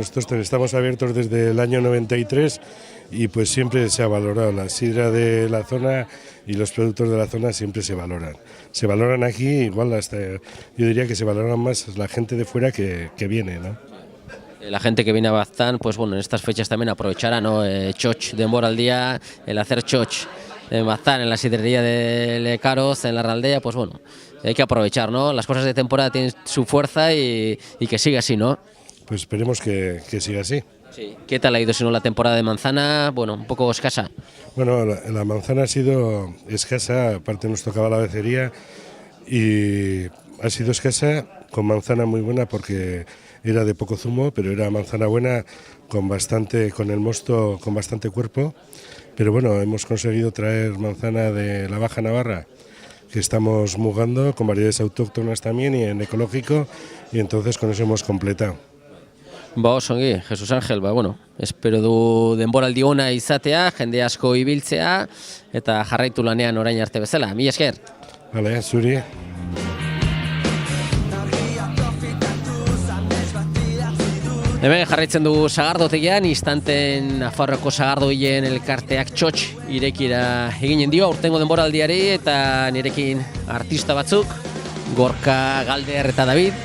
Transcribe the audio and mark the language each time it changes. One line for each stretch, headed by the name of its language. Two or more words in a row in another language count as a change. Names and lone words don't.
Spanish: Nosotros estamos abiertos desde el año 93 y pues siempre se ha valorado la sidra de la zona y los productos de la zona siempre se valoran. Se valoran aquí, igual hasta, yo diría que se valoran más la gente de fuera que viene, ¿no? La gente que viene a Baztán, pues bueno, en estas fechas también aprovechará, ¿no?
Basque: Txotx denbora
Spanish: al día, el hacer txotx en Baztán, en la sidrería de Lecaroz, en la Raldea, pues bueno, hay que aprovechar, ¿no? Las cosas de temporada tienen su fuerza y que siga así, ¿no? Pues esperemos que siga así. Sí. ¿Qué tal ha ido si no la temporada de manzana? Bueno, un poco escasa. Bueno, la manzana ha sido escasa, aparte nos tocaba la becería y ha sido escasa con manzana muy buena porque era de poco zumo, pero era manzana buena con el mosto con bastante cuerpo. Pero bueno, hemos conseguido traer manzana de la Baja Navarra, que estamos mugando con variedades autóctonas también y en ecológico, y entonces con eso hemos completado.
Basque: Osongi, Jesus Angel, bueno, espero du denboraldi ona izatea, jende asko ibiltzea, eta jarraitu lanean orain arte bezala. Mila esker. Vale, zuri. Hemen jarraitzen dugu sagardotegian, instanten Nafarroko sagardogileen elkarteak txotx irekira eginen dio aurtengo denboraldiari, eta nirekin artista batzuk, Gorka, Galder eta David.